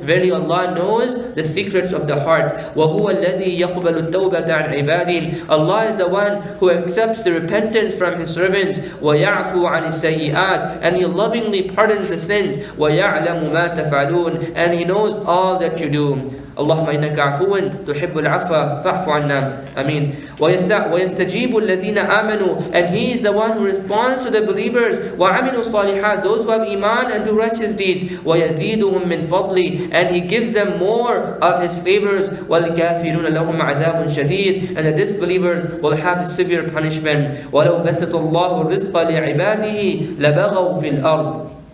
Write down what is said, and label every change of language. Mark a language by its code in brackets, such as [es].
[en] Verily Allah knows the secrets of the heart. [ar] وَهُوَ الَّذِي يَقْبَلُ التَّوْبَةَ عَنْ عِبَادِهِ. [en] Allah is the one who accepts the repentance from his servants. [ar] وَيَعْفُو عَنِ السَّيِّئَاتِ, [en] and he lovingly pardons the sins. [ar] وَيَعْلَمُ مَا تَفْعَلُونَ, [en] and he knows all that you do. [ar] اللهم إنك عفو تحب العفو فاعف عنا. Ameen. ويستجيب الذين آمنوا, [en] and he is the one who responds to the believers. [ar] وعملوا الصالحات, [en] those who have iman and do righteous deeds. [ar] ويزيدهم من فضله, [en] and he gives them more of his favors. [ar] والكافرون لهم عذاب شديد, [en] and the disbelievers will have a severe punishment. [ar] ولو بسط الله الرزق لعباده لبغوا في الأرض.